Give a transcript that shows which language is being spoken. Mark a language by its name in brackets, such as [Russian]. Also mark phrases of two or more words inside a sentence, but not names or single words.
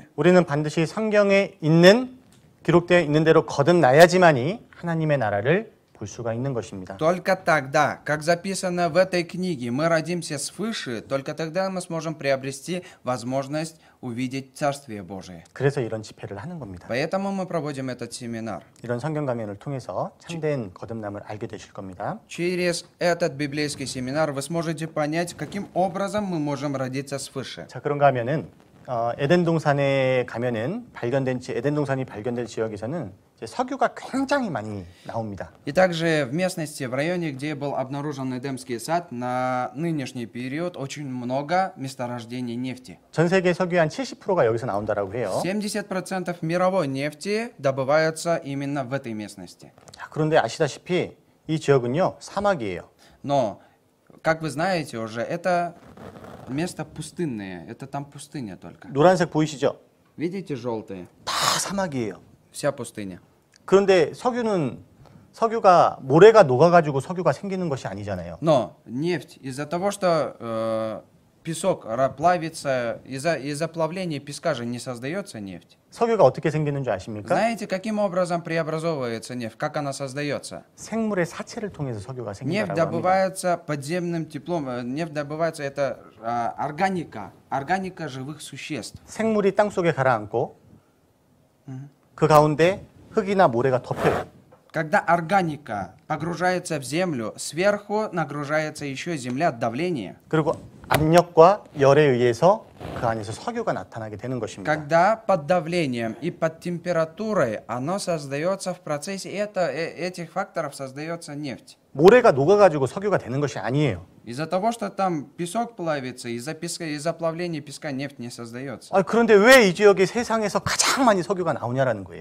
[Korean] 우리는 반드시 성경에 있는 기록되어 있는 대로 거듭나야지만이 하나님의 나라를 볼 수가 있는 것입니다. [Russian] Только тогда, как записано в этой книге, мы родимся свыше, только тогда мы сможем приобрести возможность увидеть Царствие Божие. [Korean] 그래서 이런 집회를 하는 겁니다. [Russian] Поэтому мы проводим этот семинар. [Korean] 이런 성경 강연을 통해서 참된 거듭남을 알게 되실 겁니다. [Russian] Через этот библейский семинар вы сможете понять, каким образом мы можем родиться свыше. [Korean] 자, 그런가 하면은 에덴 동산에 가면은 에덴 동산이 발견될 지역에서는 이제 석유가 굉장히 많이 나옵니다. [Russian] И также в местности, в районе, где был обнаружен Эдемский сад, на нынешний период очень много месторождений нефти. [Korean] 전 세계 석유의 한 70%가 여기서 나온다라고 해요. [Russian] 70% мировой нефти добываются именно в этой местности. [Korean] 자, 그런데 아시다시피 이 지역은요 사막이에요. [Russian] Но, как вы знаете уже, это место пустынное, это там пустыня только. [Korean] 노란색 보이시죠? [Russian] Видите желтые? [Korean] 다 사막이에요. [Russian] Вся пустыня. [Korean] 그런데 석유가 모래가 녹아가지고 석유가 생기는 것이 아니잖아요. [Russian] Но нефть из-за того, что песок плавится, из-за плавления песка же не создается нефть. [Korean] 석유가 어떻게 생기는 줄 아십니까? [Russian] Знаете, каким образом преобразовывается нефть? Как она создается? [Korean] 생물의 사체를 통해서 석유가 [Russian] Нефть [Korean] 생긴다고 합니다. [Russian] добывается подземным теплом. Нефть добывается, это органика живых существ. [Korean] 생물이 땅 속에 가라앉고 그 가운데 흙이나 모래가 덮여요. [Russian] Когда органика погружается в землю, сверху нагружается еще земля от давления. [Korean] 그리고 압력과 열에 의해서 그 안에서 석유가 나타나게 되는 것입니다. [Russian] Когда под давлением и под температурой оно создается в процессе этих факторов создается нефть. [Korean] 모래가 녹아가지고 석유가 되는 것이 아니에요. [Russian] Из-за того, что там песок плавится, из-за плавления песка нефть не создается. [Korean] 그런데 왜 이 지역이 세상에서 가장 많이 석유가 나오냐라는 거예요.